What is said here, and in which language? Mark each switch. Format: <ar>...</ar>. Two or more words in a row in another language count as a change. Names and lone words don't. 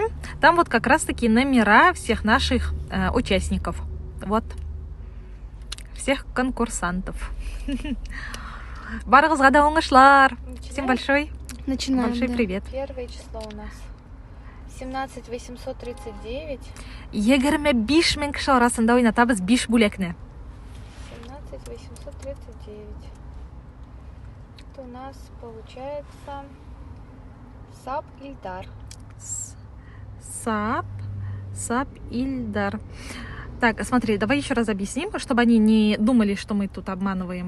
<ru>Там вот как раз-таки номера всех наших участников. Вот. Всех конкурсантов.</ru> <tt>Барыгызга да оңышлар.</tt> <ru>Всем большой. Начинаем. Большой привет. Первое число у нас 17 839.</ru> <tt>25 мең кеше арасында уйнатабыз 5 бүләкне.</tt> <ru>17 839. Это у нас получается Сап Ильдар. Сап Ильдар. Так, смотри, давай еще раз объясним, чтобы они не думали, что мы тут обманываем.</ru>